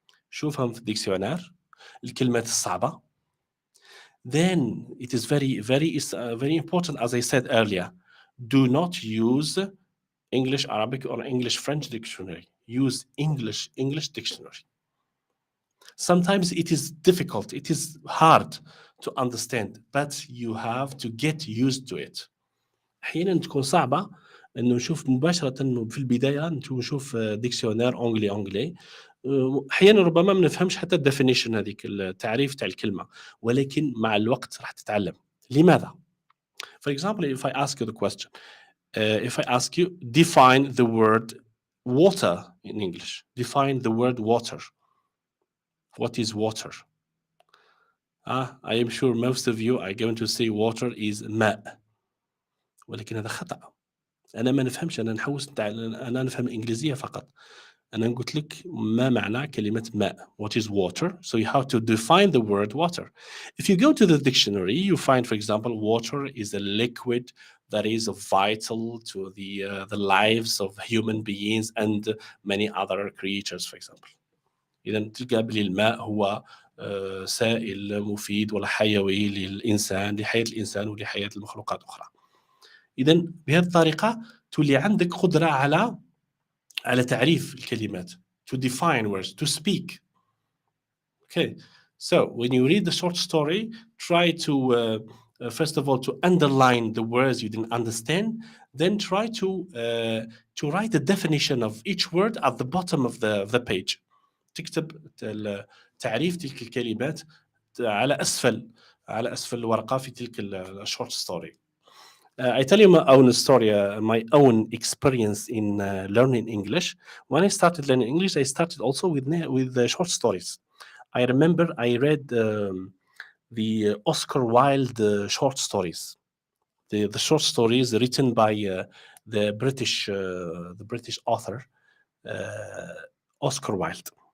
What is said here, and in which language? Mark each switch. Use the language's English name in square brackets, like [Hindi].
[Arabic] شوفهم في الديكسيونير الكلمات الصعبة. [English] Then it is very important, as I said earlier, do not use English Arabic or English French dictionary. Use English dictionary. Sometimes it is difficult, it is hard to understand, but you have to get used to it. [Arabic] أحيانا تكون صعبة انه نشوف مباشرة في البداية نشوف ديكسيونير انجلي. احيانا ربما ما نفهمش حتى الديفينيشن، هذيك التعريف تاع الكلمة، ولكن مع الوقت راح تتعلم. لماذا؟ [English] For example, if I ask you the question, if I ask you define the word water in English, define the word water. What is water? I am sure most of you are going to say water is [Arabic] ماء، ولكن هذا خطأ. أنا ما نفهمش، أنا أنا نفهم الإنجليزية فقط. أنا قلت لك ما معنى كلمة ماء. [English] What is water? So you have to define the word water. If you go to the dictionary, you find, for example, water is a liquid that is vital to the lives of human beings and many other creatures, for example. [Arabic] إذا تلقى بلي الماء هو سائل مفيد ولا حيوي للإنسان، لحياة الإنسان ولحياة المخلوقات الأخرى. إذا بهذه الطريقة تولي عندك قدرة على تعريف الكلمات. [English] To define words, to speak. Okay, so when you read the short story, try to first of all to underline the words you didn't understand, then try to write the definition of each word at the bottom of the page. [Arabic] تكتب تعريف تلك الكلمات على أسفل الورقة في تلك الشورت ستوري. [English] I tell you my own story, my own experience in learning English. When I started learning English, I started also with the short stories. I remember I read the Oscar Wilde short stories, the short stories written by the British author Oscar Wilde.